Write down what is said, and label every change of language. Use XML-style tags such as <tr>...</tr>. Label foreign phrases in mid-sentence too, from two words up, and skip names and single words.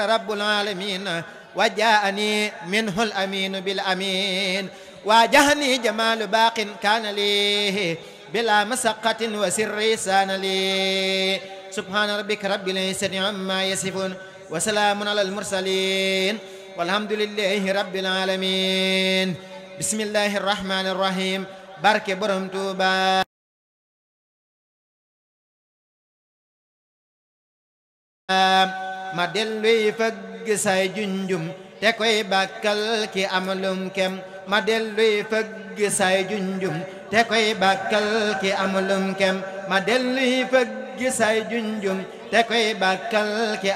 <ar>رب العالمين وجاءني منه الأمين بالأمين واجهني جمال باق كان لي بلا مسقة وسر سان لي سبحان ربك رب العزة عما يصفون وسلام على المرسلين والحمد لله رب العالمين بسم الله الرحمن الرحيم</ar> <wo>barke borom Tuuba ma delluy fëgg say junjum te koy bàkkal ki amalum kem ma delluy fëgg say junjum te koy bàkkal ki amalum kem ma delluy fëgg say junjum te koy bàkkal ki</wo>